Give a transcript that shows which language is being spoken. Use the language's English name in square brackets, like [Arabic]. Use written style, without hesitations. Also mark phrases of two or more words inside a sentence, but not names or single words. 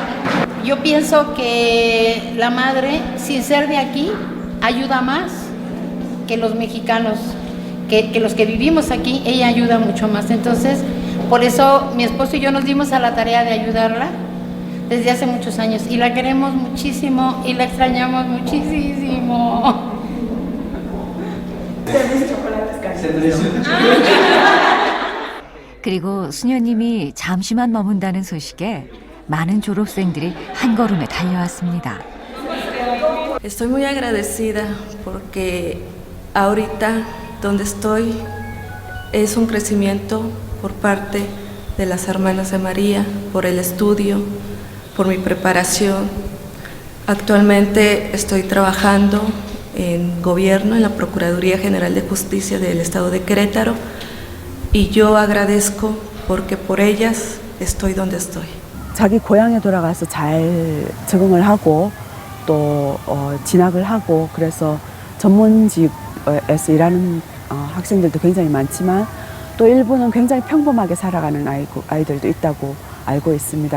[Spanish] Yo pienso que la madre, sin ser de aquí, ayuda más que los mexicanos, que los que vivimos aquí, ella ayuda mucho más. Entonces, por eso mi esposo y yo nos dimos a la tarea de ayudarla desde hace muchos años y la queremos muchísimo y la extrañamos muchísimo. [Korean] 그리고 수녀님이 잠시만 머문다는 소식에 많은 졸업생들이 한 걸음에 달려왔습니다. [Spanish] Estoy muy agradecida porque ahorita donde estoy es un crecimiento por parte de las hermanas de María, por el estudio, por mi preparación. Actualmente estoy trabajando en gobierno, en la Procuraduría General de Justicia del Estado de Querétaro y yo agradezco porque por ellas estoy donde estoy. [Korean] 자기 고향에 돌아가서 잘 적응을 하고 또 진학을 하고 그래서 전문직에서 일하는 학생들도 굉장히 많지만 또 일부는 굉장히 평범하게 살아가는 아이들도 있다고 알고 있습니다.